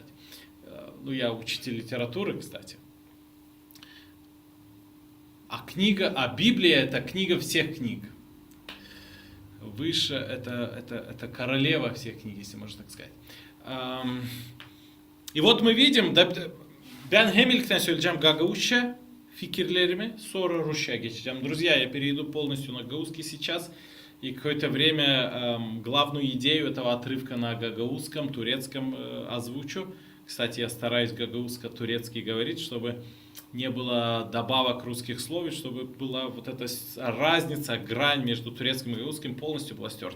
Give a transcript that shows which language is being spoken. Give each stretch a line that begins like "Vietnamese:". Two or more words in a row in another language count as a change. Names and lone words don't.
Russian: Ну, я учитель литературы, кстати. А Библия это книга всех книг. Выше это королева всех книг, если можно так сказать. И вот мы видим,
Gagauz: ben hem ilkten söyleyeceğim Гагаузча, fikirlerimi, sonra Rusça geçeceğim.
Russian: Друзья, я перейду полностью на гагаузский сейчас. И какое-то время главную идею этого отрывка на гагаузском, турецком озвучу. Кстати, я стараюсь гагаузско-турецкий говорить, чтобы не было добавок русских слов, и чтобы была вот эта разница, грань между турецким и гагаузским полностью была стерта.